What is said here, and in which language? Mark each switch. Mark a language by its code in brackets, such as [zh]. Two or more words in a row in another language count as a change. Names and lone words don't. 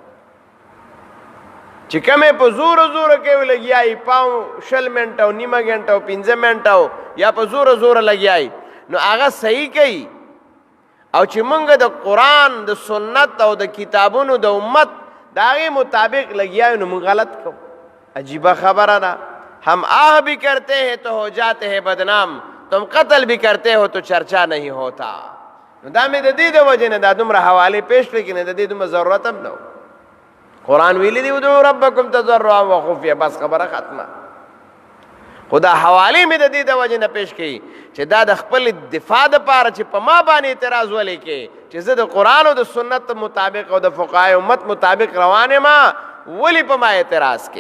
[ps] چې کمې په زوره زوره کوي لګیایي پاو 20 منټه او نیمه ګنټه او 15 منټه یا په زوره زوره لګیایي نو هغه صحیح کوي. او چې مونږ د قرآن د سنت او د کتابونو د امت د هغې مطابق لګیایو نو مونږ غلط کوو. عجیبه خبره ده. [ur] ہم آہ بھی کرتے ہیں تو ہو جاتے ہیں بدنام تم قتل بھی کرتے ہو تو چرچا نہیں ہوتا. [ps] نو دا مې د دې د وجې نه دا دومره حوالې پیش کړې چې نه د دې دومره ضرورت هم نه و. قرآن ویلی دی [ar] ادعوا ربکم تضرعا وخفیا [ps] بس خبره ختمه. خو دا حوالې مې د دې د وجې نه پیش کړي چې دا د خپل دفاع دپاره چې په ما باندې اعتراض ولې کې چې زه د قرآن او د سنت مطابق او د فقهای امت مطابق روان یم ولې په ما اعتراض کې.